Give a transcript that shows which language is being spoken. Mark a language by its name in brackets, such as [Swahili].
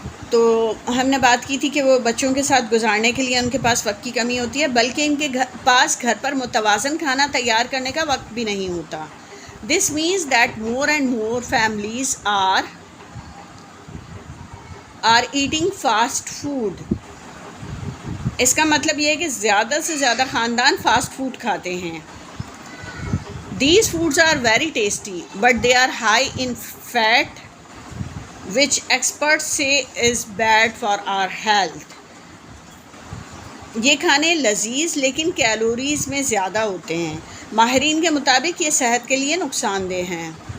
[Urdu] تو ہم نے بات کی تھی کہ وہ بچوں کے ساتھ گزارنے کے لیے ان کے پاس وقت کی کمی ہوتی ہے, بلکہ ان کے پاس گھر پر متوازن کھانا تیار کرنے کا وقت بھی نہیں ہوتا. [English] This means that more and more families are eating fast food. [Urdu] اس کا مطلب یہ ہے کہ زیادہ سے زیادہ خاندان فاسٹ فوڈ کھاتے ہیں. [English] These foods are very tasty, but they are high in fat, which experts say is bad for our health. [Urdu] یہ کھانے لذیذ لیکن کیلوریز میں زیادہ ہوتے ہیں. ماہرین کے مطابق یہ صحت کے لیے نقصان دہ ہیں.